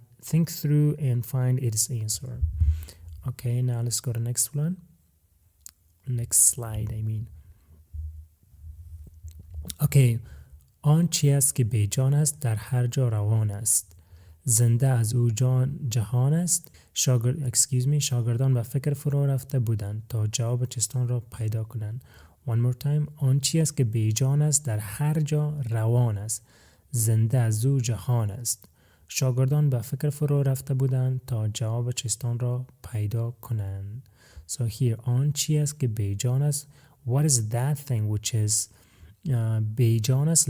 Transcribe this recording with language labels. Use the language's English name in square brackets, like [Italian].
[English] Think through and find its answer. Okay, now let's go to the next one. Next slide, I mean. [Persian] Okay, آن چی است که بیجان است در هر جا روان است. زنده از او جهان است. شاگردان و فکر فرو رفته بودند تا جواب چستان را پیدا کنند. [English] One more time. [Persian] آن چی است که بیجان است در هر جا روان است. زنده از او جهان است. شاگردان به فکر فرو رفته بودند تا جواب چستان را پیدا کنند. So here, آن چی است که بیجان است. [English] What is that thing which is [Persian] بیجان است?